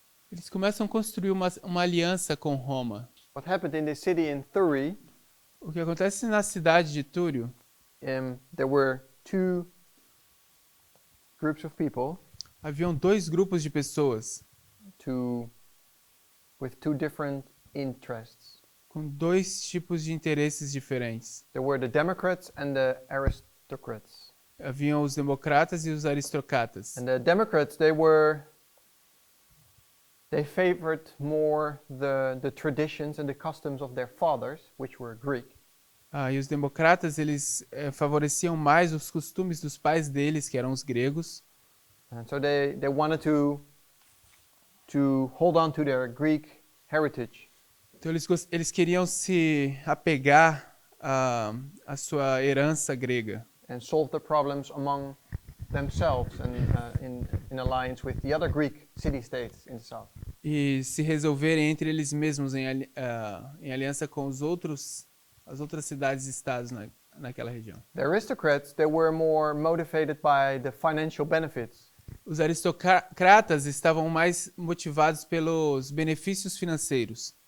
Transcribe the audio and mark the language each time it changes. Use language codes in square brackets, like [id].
[pt] eles começam a construir uma aliança com Roma. [en] What happened in this city in Thurii, [pt] O que acontece na cidade de Túrio, [en] there were two groups of people [pt] haviam 2 grupos de pessoas [en] with two different interests. [pt] com 2 tipos de interesses diferentes. [en] There were the Democrats and the aristocrats. [pt] Haviam os democratas e os aristocratas. [en] And the Democrats, they favored more the traditions and the customs of their fathers, which were Greek. [pt] E os democratas, eles favoreciam mais os costumes dos pais deles, que eram os gregos. [en] And so they wanted to hold on to their Greek heritage. [pt] Então eles queriam se apegar à sua herança grega. [en] And solve the problems among themselves and in alliance with the other Greek city-states in the south. [pt] E se resolverem entre eles mesmos em aliança com as outras cidades e estados naquela região. [en] The aristocrats, they were more motivated by the financial benefits. [pt] Os aristocratas estavam mais motivados pelos benefícios financeiros.